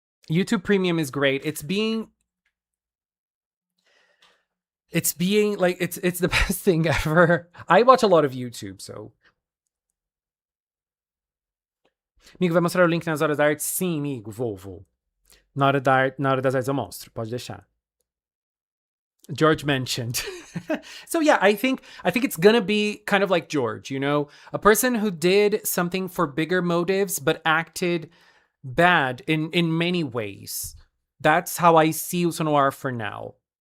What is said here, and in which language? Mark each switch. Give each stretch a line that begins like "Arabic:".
English: YouTube Premium is great. It's being like it's the best thing ever. I watch a lot of YouTube, so.
Portuguese: Amigo, vai mostrar o link nas horas da arte? Sim, amigo, vou. Na hora das artes eu mostro, pode deixar.
English: George mentioned. So yeah, I think it's gonna be kind of like George, you know, a person who did something for bigger motives but acted bad in many ways. That's how I see Usonoara for now.